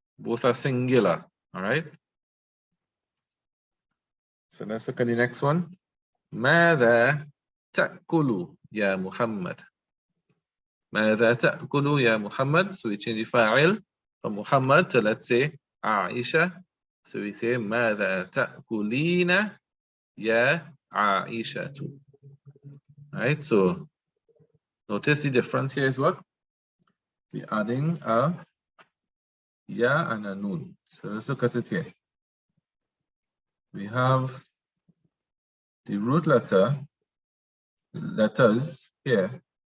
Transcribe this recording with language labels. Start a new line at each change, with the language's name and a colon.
English: Both are singular. All right? So let's look at the next one.
Arabic: ماذا تأكل يا محمد? ماذا تأكل يا محمد?
English: So we change the fa'il from Muhammad to, let's say, Aisha. So we say
Arabic: ماذا تأكلين يا عائشة.
English: Right? So notice the difference here is what? We're adding a ya and a nun. So let's look at it here. We have the root letters here.